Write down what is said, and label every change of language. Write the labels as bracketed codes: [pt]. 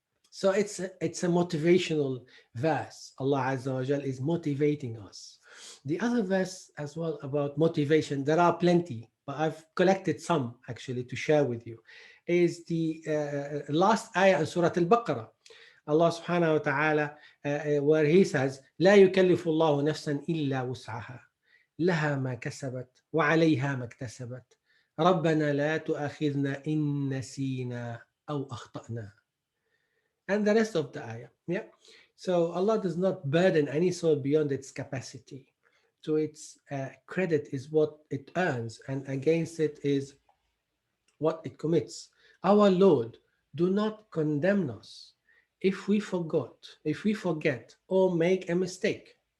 [en] So it's a motivational verse. Allah Azza wa Jal is motivating us. The other verse as well about motivation, there are plenty, but I've collected some actually to share with you, is the last ayah in Surat Al-Baqarah. Allah subhanahu wa ta'ala, where He says, [ar] لا يكلف الله نفسا إلا وسعها لها ما كسبت وعليها ما اكتسبت ربنا لا تؤاخذنا إن نسينا أو أخطأنا. [en] And the rest of the ayah. Yeah. So Allah does not burden any soul beyond its capacity. So its credit is what it earns, and against it is what it commits. Our Lord, do not condemn us if we forget or make a mistake.